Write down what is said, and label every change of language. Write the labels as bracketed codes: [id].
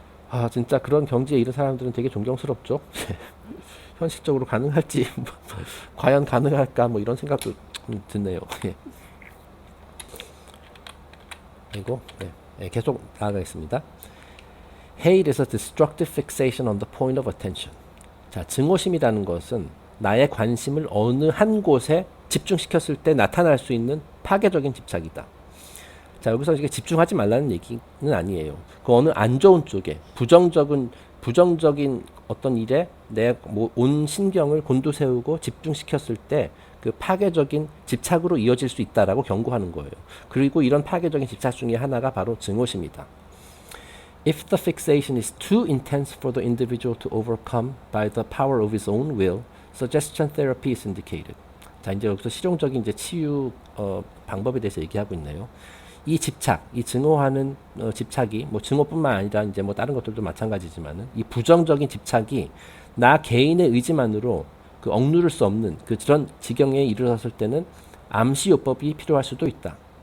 [ko] 아, 진짜 그런 경지에 이른 사람들은 되게 존경스럽죠. 현실적으로 가능할지 과연 가능할까 뭐 이런 생각도 드네요. 그리고 계속 나아가겠습니다. [en] Hate is a destructive fixation on the point of attention. [ko] 자, 증오심이라는 것은 나의 관심을 어느 한 곳에 집중시켰을 때 나타날 수 있는 파괴적인 집착이다. 자, 여기서 이게 집중하지 말라는 얘기는 아니에요. 그 어느 안 좋은 쪽에 부정적인 어떤 일에 내 온 신경을 곤두세우고 집중시켰을 때 그 파괴적인 집착으로 이어질 수 있다라고 경고하는 거예요. 그리고 이런 파괴적인 집착 중에 하나가 바로 증오심이다. [en] If the fixation is too intense for the individual to overcome by the power of his own will, suggestion therapy is indicated. [ko] 자, 이제 여기서 실용적인 이제 치유 방법에 대해서 얘기하고 있네요. 이 집착, 이 증오하는 집착이 뭐 증오뿐만 아니라 이제 뭐 다른 것들도 마찬가지지만은 이 부정적인 집착이 나 개인의 의지만으로 그 억누를 수 없는 그런 지경에 이르렀을 때는 암시요법이 필요할 수도 있다.